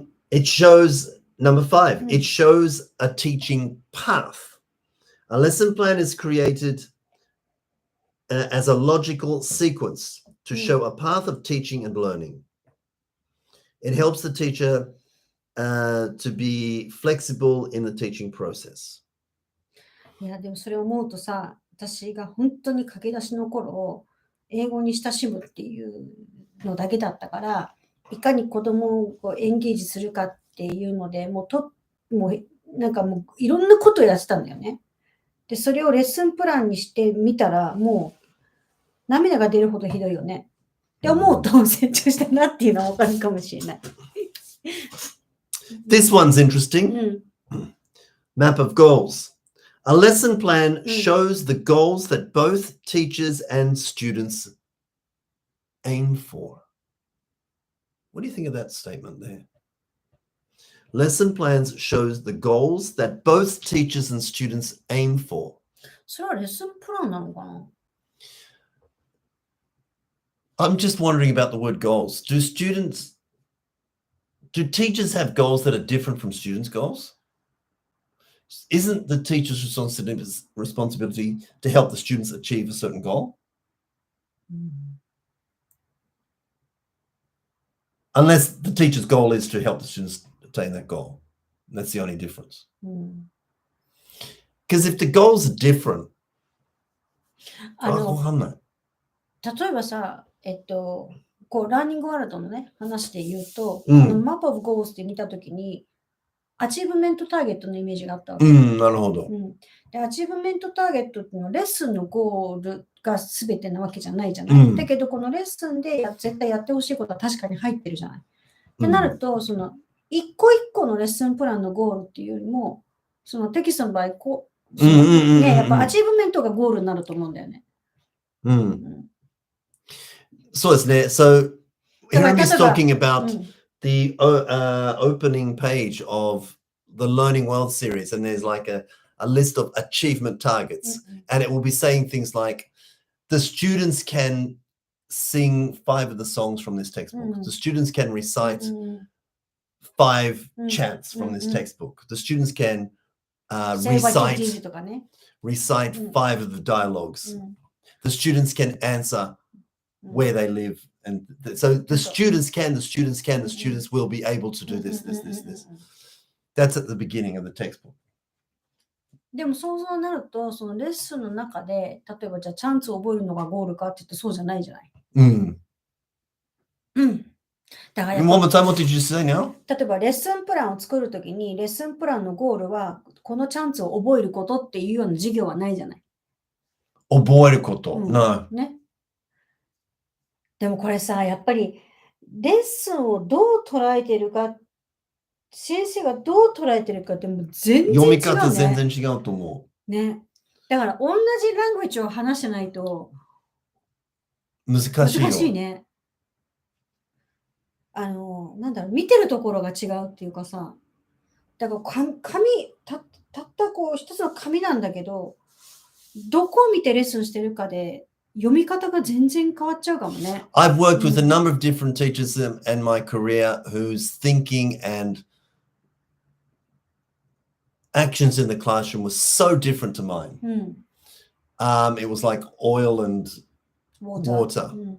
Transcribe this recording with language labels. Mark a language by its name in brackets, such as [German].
[English] It shows, number 5, it shows a teaching path. A lesson plan is created as a logical sequence to show a path of teaching and learning. It helps the teacher to be flexible in the teaching process. [Japanese] いや、でもそれを思うとさ、私が本当に駆け出しの頃、英語に親しむっていうのだけだったから、いかに子供をこうエンゲージするかっていうので、もうなんかもういろんなことをやってたんだよね。で、それをレッスンプランにしてみたら、もう涙が出るほどひどいよね。って思うと成長したなっていうのは分かるかもしれない。 [English] This one's interesting. Map of goals. A lesson plan shows the goals that both teachers and students aim for. What do you think of that statement there? Lesson plans shows the goals that both teachers and students aim for. [Japanese] それはレッスンプランなのかな？ [English] I'm just wondering about the word goals. Do teachers have goals that are different from students' goals? Isn't the teacher's responsibility to help the students achieve a certain goal? Unless the teacher's goal is to help the students attain that goal. That's the only difference. Because if the goals are different, [Japanese] わかんない。例えばさ、こうラーニングワールドのね、話で言うと、マップオブゴールって見たときに、アチーブメントターゲットのイメージがあったわけ。なるほど。で、アチーブメントターゲットっていうのはレッスンのゴールが全てなわけじゃないじゃない。だけど、このレッスンで絶対やってほしいことは確かに入ってるじゃない。ってなると、その一個一個のレッスンプランのゴールっていうよりも、そのテキストの場合、やっぱアチーブメントがゴールになると思うんだよね。そうですね。 [English] So, Hirami's talking about the opening page of the Learning World series, and there's like a list of achievement targets, and it will be saying things like, the students can sing 5 of the songs from this textbook. The students can recite 5 chants from this textbook. The students can recite 5 of the dialogues. The students can answer where they live. And so the students will be able to do this. That's at the beginning of the textbook. [Japanese] でも想像になると、そのレッスンの中で、例えばじゃあチャンスを覚えるのがゴールかって言ってそうじゃないじゃない。だから [English] One more time, what did you say now? [Japanese] 例えばレッスンプランを作るときに、レッスンプランのゴールは、このチャンスを覚えることっていうような授業はないじゃない。覚えること。 [English] No. [Japanese] ね。でもこれさ、やっぱりレッスンをどう捉えてるか、先生がどう捉えてるかってもう全然違う、ね。読み方全然違うと思う。ね。だから同じラングエッジを話してないと難しいね。なんだろう、見てるところが違うっていうかさ、だからたったこう一つの紙なんだけど、どこを見てレッスンしてるかで読み方が全然変わっちゃうかもね。 [English] I've worked with a number of different teachers in my career whose thinking and actions in the classroom was so different to mine. It was like oil and water.